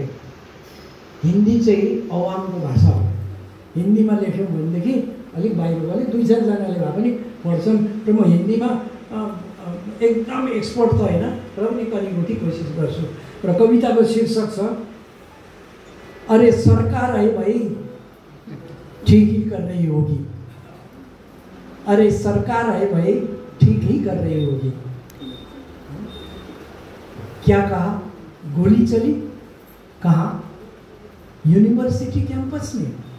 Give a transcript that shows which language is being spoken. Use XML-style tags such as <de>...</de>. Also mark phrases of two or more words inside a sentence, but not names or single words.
<ne>हिन्दी चाहिँ अवामको भाषा हो। हिन्दीमा लेख्यौँ भनेदेखि अलिक बाहिरकोले 2-4जनाले भए पनि पढ्छन्। र म हिन्दीमा एकदम एक्सपर्ट त होइन, र पनि करिबुटी कोसिस गर्छु। र कविताको शीर्षक छ,</ne> <hi>अरे सरकार है भाई ठीक ही कर रही होगी। अरे सरकार है भाई ठीक ही कर रही होगी। क्या कहा? गोली चली कहाँ? यूनिवर्सिटी कैंपस में।</hi>